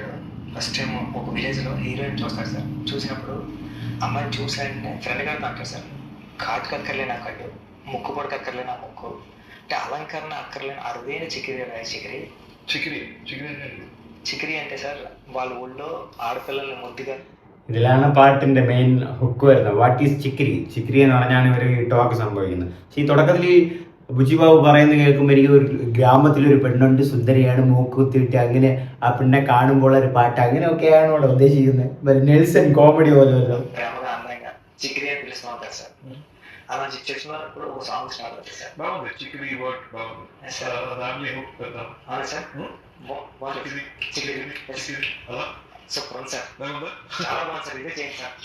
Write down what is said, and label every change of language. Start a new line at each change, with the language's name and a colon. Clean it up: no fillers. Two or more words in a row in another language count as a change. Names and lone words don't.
Telugu: ఆడు
English: first time
Telugu: ఒక విలేజ్లో హీరోయిన్ చూస్తారు సార్. చూసినప్పుడు అమ్మాయిని చూసాడంటే ఫ్రెండ్ గారితో అంటారు సార్, కాటుకు అక్కర్లేని ఆ కట్టు, ముక్కు పొడకు అక్కర్లేని ఆ ముక్కు, అంటే అలంకరణ అక్కర్లేని అరుదైన చికిరి చికిరి చికిరి చికిరి చికిరి అంటే సార్ వాళ్ళ ఊళ్ళో ఆడపిల్లల్ని ముద్దుగా.
Malayalam: ഇതിലാണ് പാട്ടിന്റെ
English: main hook
Malayalam: വരുന്നത്.
English: What is chikri.
Malayalam: ചിക്രി എന്ന് പറഞ്ഞാണ് ഇവർ ഈ ടോക്ക് സംഭവിക്കുന്നത്. പക്ഷേ ഈ തുടക്കത്തിൽ ബുച്ചി ബാബു പറയുന്നത് കേൾക്കുമ്പോൾ എനിക്ക് ഒരു ഗ്രാമത്തിലൊരു പെണ്ണുണ്ട്, സുന്ദരിയാണ്, മൂക്കുത്തിട്ട് അങ്ങനെ ആ പെണ്ണെ കാണുമ്പോൾ ഒരു പാട്ട് അങ്ങനെയൊക്കെയാണ് ഇവിടെ ഉദ്ദേശിക്കുന്നത്. നെൽസൺ കോമഡി പോലെ
Telugu: ప్రేమగా అందంగా చికిరి అని పిలుస్తూ ఉంటారు సార్. అలా సిచ్యువేషన్ లో ఇప్పుడు ఒక
English: song start
Telugu: అవుతుంది సార్. బాగుంది చికిరి వర్డ్ బాగుంది. దాన్ని హుక్ పెడదాం. అవును సార్. చికిరి చికిరి చికిరి అలా సూపర్ సార్. బాగుందా? చాలా బాగుంది సార్. ఇదే చేయండి సార్.